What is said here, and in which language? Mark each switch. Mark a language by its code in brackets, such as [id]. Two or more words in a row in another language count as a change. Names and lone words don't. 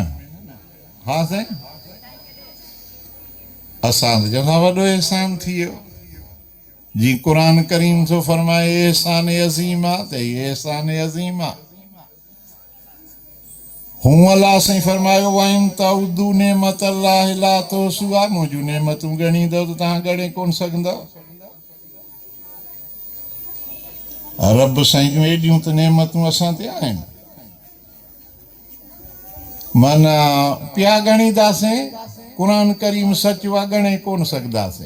[sd] हा साईं, असां त चवंदा वॾो एहसान थी वियो। जी क़ुरान करीम थो फरमाए एहसान अज़ीम आहे, त हीअ एहसान अज़ीम आहे। हूअं अलाह साईं फरमायो [ar] وإن تعدوا نعمة الله لا تحصوها, [sd] मुंहिंजूं नेमतूं ॻणींदव त तव्हां ॻणे कोन सघंदव। रब साईं जूं एॾियूं त नेमतूं असां ते आहिनि, माना पिया ॻणींदासीं, क़ुरान करीम सच वा ॻणे कोन सघंदासीं।